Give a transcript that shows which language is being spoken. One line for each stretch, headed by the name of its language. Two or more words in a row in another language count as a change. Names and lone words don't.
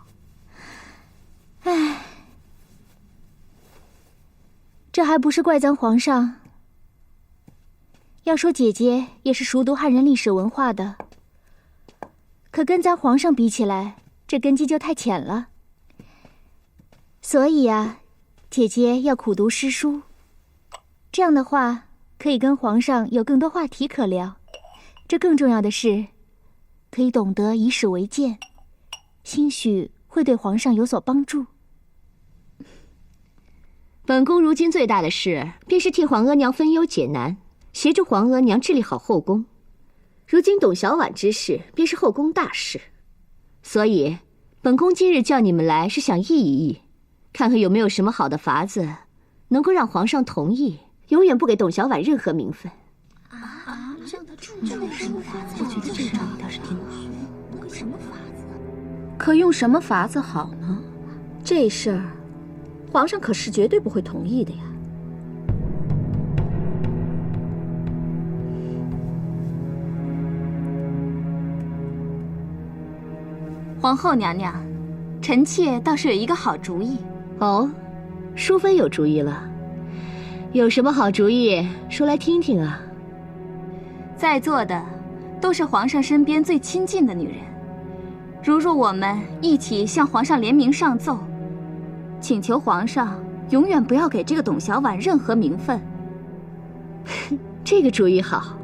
Chinese: 唉，這還不是怪咱皇上。要說姐姐也是熟讀漢人歷史文化的， 可跟咱皇上比起来，這根基就太淺了。所以啊，姐姐要苦讀詩書，這樣的話可以跟皇上有更多話題可聊。這更重要的是，可以懂得以史為鑑，興許會對皇上有所幫助。本宮如今最大的事，便是替皇额娘分憂解難，協助皇額娘治理好後宮。如今董小宛之事，便是後宮大事，所以本宮今日叫你們來，是想議一議，看看有沒有什麼好的法子，能夠讓皇上同意，永遠不給董小宛任何名分。这有什么法子？我觉得这招倒是挺好。什么法子？可用什麼法子好呢？這事兒，皇上可是絕對不會同意的呀。皇後娘娘，臣妾倒是有一個好主意。哦，淑妃有主意了？有什麼好主意？說來聽聽啊。在座的都是皇上身邊最親近的女人，如若我們一起向皇上聯名上奏，請求皇上永遠不要給這個董小宛任何名分。這個主意好。